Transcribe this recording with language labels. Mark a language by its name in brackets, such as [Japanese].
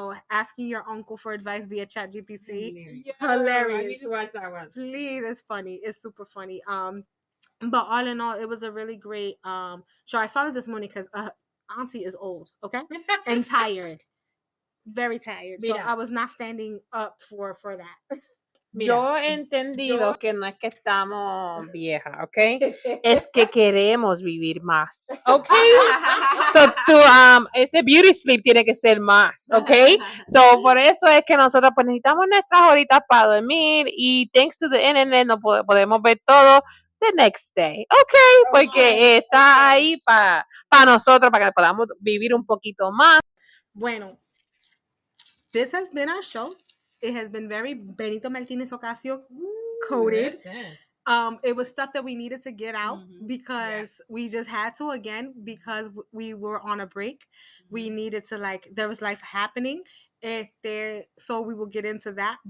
[English] Asking your uncle for advice via Chat GPT, hilarious. I need to watch that one. Please, it's funny. It's super funny. But all in all, it was a really great show. I saw it this morning because Auntie is old, okay, and tired, very tired. So I was not standing up for that. [Spanish] Yo he entendido que no es que estamos viejas, ¿ok? Es que queremos vivir más, ¿ok? [English] So, [Spanish] ese [English] beauty sleep [Spanish] tiene que ser más, ¿ok? [English] So, [Spanish] por eso es que nosotros pues necesitamos nuestras horitas para dormir y [English] thanks to the internet [Spanish] no podemos ver todo [English] the next day, [Spanish] ¿ok? Porque está ahí para nosotros, para que podamos vivir un poquito más. Bueno, [English] this has been our show. It has been very Benito Martínez Ocasio coded. It was stuff that we needed to get out because we just had to, again, because we were on a break. We needed to, like, there was life happening. So we will get into that.